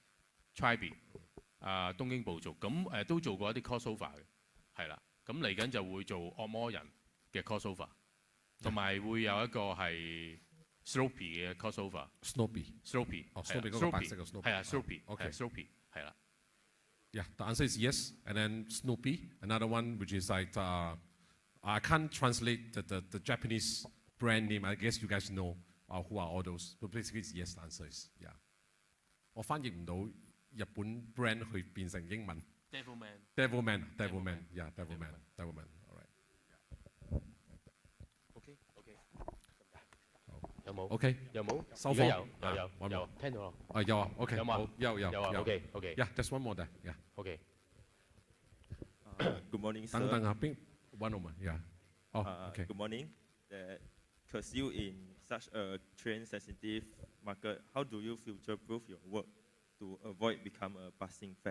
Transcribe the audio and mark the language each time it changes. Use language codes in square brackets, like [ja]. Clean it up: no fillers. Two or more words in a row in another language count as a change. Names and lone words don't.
[yue] 東京部族咁都做過一啲 crossover 嘅，係啦。咁嚟緊就會做按摩人嘅 crossover， 同埋會有一個係 Snoopy 嘅 crossover。Snoopy 哦 ，Snoopy 嗰個白色嘅 Snoopy。係啊，Snoopy。OK。 Snoopy 係啦。 [en] Yeah, the answer is yes. And then Snoopy, another one which is like I can't translate the Japanese brand name. I guess you guys know who are all those. But basically, it's yes. The answer is yeah. [yue] 我翻譯唔到日本 brand 去變成英文。Devilman. [en] Yeah, Devilman. All right. [yue] OK。有冇？OK。有冇？收貨。有。聽到咯。有啊。OK。有冇？有。 OK。 [en] Yeah, there's one more there. Yeah. OK。 Good morning, sir. 等下邊 one more. Yeah. OK. Good morning. Because you in such a trend-sensitive market, how do you future-proof your work to avoid become a passing fad?